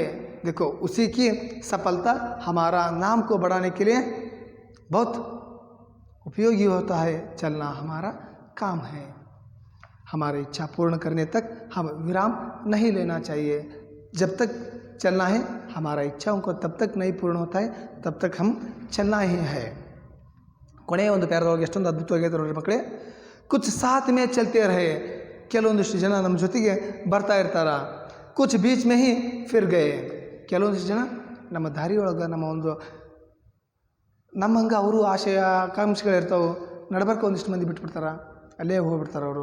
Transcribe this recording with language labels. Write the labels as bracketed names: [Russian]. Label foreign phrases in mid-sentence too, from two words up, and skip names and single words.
[Hindi] देखो, उसी की सफलता हमारा नाम को बढ़ाने के लिए बहुत उपयोगी होता है। चलना हमारा काम है, हमारी इच्छा पूर्ण करने तक हम विराम नहीं लेना चाहिए। जब तक चलना है, हमारा इच्छाओं को तब तक नहीं पूर्ण होता है, तब तक हम चलना ही है। [Kannada] ಕೊನೆಯ ಒಂದು ಪ್ಯಾರದೊಳಗೆ ಎಷ್ಟೊಂದು ಅದ್ಭುತವಾಗಿದೆ ನೋಡಿ ಮಕ್ಕಳೇ. [Hindi] कुछ साथ में चलते रहे, [Kannada] ಕೆಲವೊಂದಿಷ್ಟು ಜನ ನಮ್ಮ ಜೊತೆಗೆ ಬರ್ತಾ ಇರ್ತಾರ. [Hindi] कुछ बीच में ही फिर गए, [Kannada] ಕೆಲವೊಂದಿಷ್ಟು ಜನ ನಮ್ಮ ದಾರಿಯೊಳಗೆ ನಮ್ಮಂಗೆ ಅವರು ಆಶಯ ಆಕಾಂಕ್ಷೆಗಳಿರ್ತಾವೆ, ನಡ್ಬರ್ಕ ಒಂದಿಷ್ಟು ಮಂದಿ ಬಿಟ್ಬಿಡ್ತಾರ, ಅಲ್ಲೇ ಹೋಗ್ಬಿಡ್ತಾರೆ ಅವರು.